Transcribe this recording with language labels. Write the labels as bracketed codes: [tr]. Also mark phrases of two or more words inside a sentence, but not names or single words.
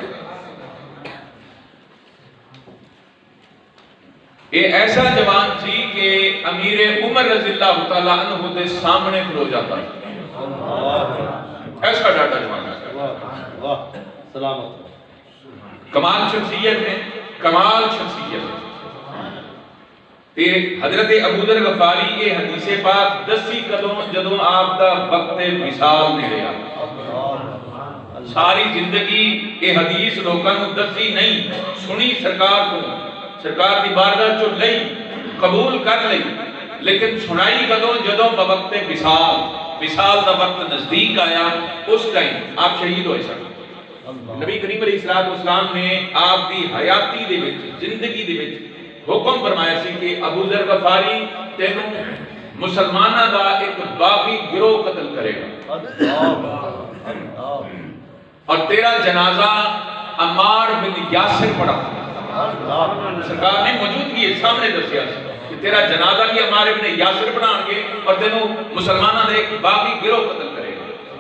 [pa] یہ ایسا جوان سی کہ امیر عمر [ar] رضی اللہ تعالیٰ عنہ [pa] دے سامنے کھلو جاتا ہے، ایسا ڈاڈا جوان ہے، سلامت کمال شخصیت ہے، کمال شخصیت ہے۔ تے حضرت ابو ذر غفاری یہ حدیث پاک دسی کدوں جدوں آپ دا وقت وصال نیڑے آ، ساری زندگی یہ حدیث لوکاں نوں دسی نہیں، سنی سرکار کو، سرکار دی بارگاہ چوں لئی، قبول کر لئی، لیکن سنائی کدوں جدوں بوقت وصال، وصال دا وقت نزدیک آیا، اس ٹائم آپ شہید ہوئے سن۔ نبی کریم [ar] علیہ السلام [pa] نے آپ دی حیاتی دے وچ، زندگی دے وچ حکم فرمایا سی کہ ابو ذر غفاری تینوں مسلماناں دا ایک باغی گروہ قتل کرے گا اور تیرا جنازہ عمار بن یاسر پڑھا۔ سرکار نے موجودگی سامنے دسیا کہ تیرا جنازہ بھی عمار بن یاسر پڑھان گے اور تینوں مسلماناں دا ایک باغی گروہ قتل کرے گا۔